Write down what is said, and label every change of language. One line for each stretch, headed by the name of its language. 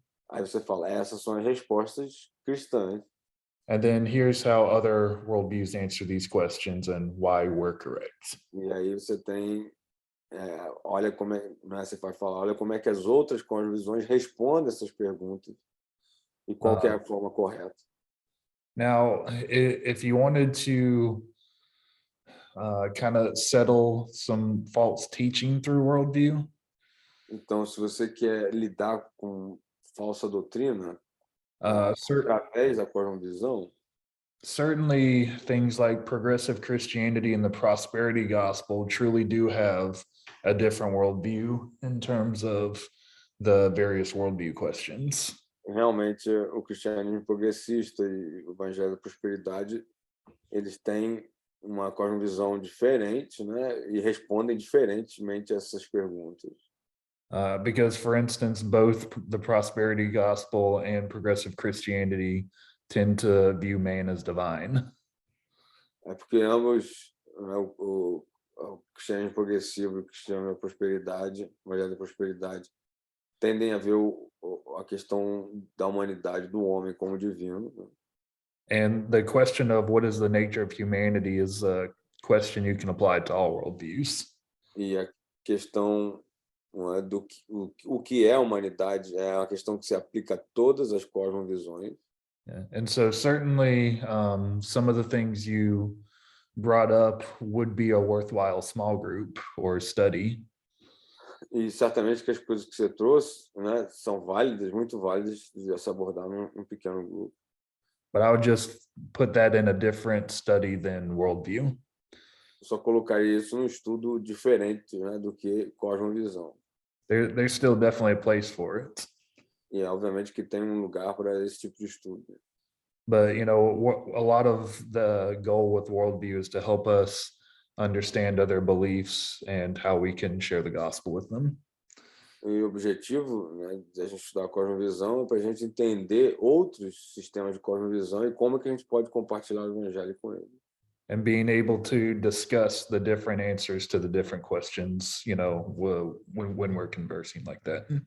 Portuguese: Aí você fala, essas são as respostas cristãs.
English: And then here's how other worldviews answer these questions and why we're correct.
Portuguese: E aí você tem, olha como é, né, você vai falar, olha como é que as outras cosmovisões respondem essas perguntas e qual que é a forma correta.
English: Now, if you wanted to kind of settle some false teaching through worldview,
Portuguese: então, se você quer lidar com falsa doutrina, através da cosmovisão,
English: certainly things like progressive Christianity and the prosperity gospel truly do have a different worldview in terms of the various worldview questions.
Portuguese: Realmente, o cristianismo progressista e o evangelho da prosperidade, eles têm uma cosmovisão diferente, né? E respondem diferentemente a essas perguntas.
English: Because, for instance, both the prosperity gospel and progressive Christianity tend to view man as divine.
Portuguese: Porque ambos, né, o cristianismo progressivo e o cristianismo da prosperidade, o evangelho da prosperidade, tendem a ver a questão da humanidade, do homem como divino.
English: And the question of what is the nature of humanity is a question you can apply to all worldviews.
Portuguese: E a questão do o que é a humanidade é uma questão que se aplica a todas as cosmovisões.
English: Yeah. And so certainly some of the things you brought up would be a worthwhile small group or study.
Portuguese: E certamente que as coisas que você trouxe, né, são válidas, muito válidas de se abordar num pequeno grupo.
English: But I would just put that in a different study than worldview.
Portuguese: Eu só colocaria isso num estudo diferente, né, do que cosmovisão.
English: There's still definitely a place for it.
Portuguese: E obviamente que tem lugar para esse tipo de estudo.
English: But you know, a lot of the goal with worldview is to help us understand other beliefs and how we can share the gospel with them.
Portuguese: E o objetivo, né, de a gente estudar a cosmovisão é para a gente entender outros sistemas de cosmovisão e como que a gente pode compartilhar o evangelho com eles.
English: And being able to discuss the different answers to the different questions, you know, when we're conversing like that.